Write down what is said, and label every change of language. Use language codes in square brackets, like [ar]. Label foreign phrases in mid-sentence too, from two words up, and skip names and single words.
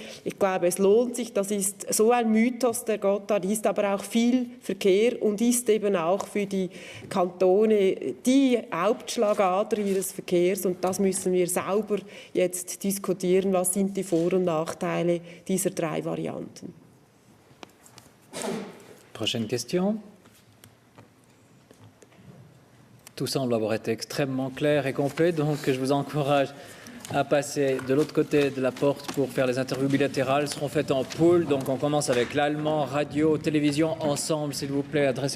[de] Ich glaube, es lohnt sich, das ist so ein Mythos, der Gotthard, ist aber auch viel Verkehr und ist eben auch für die Kantone die Hauptschlagader ihres Verkehrs. Und das müssen wir sauber jetzt diskutieren. Was sind die Vor- und Nachteile dieser 3 Varianten? [fr] Prochaine question. Tout semble avoir été extrêmement clair et complet, donc je vous encourage à passer de l'autre côté de la porte pour faire les interviews bilatérales. Elles seront faites en pool, donc on commence avec l'allemand, radio, télévision, ensemble, s'il vous plaît.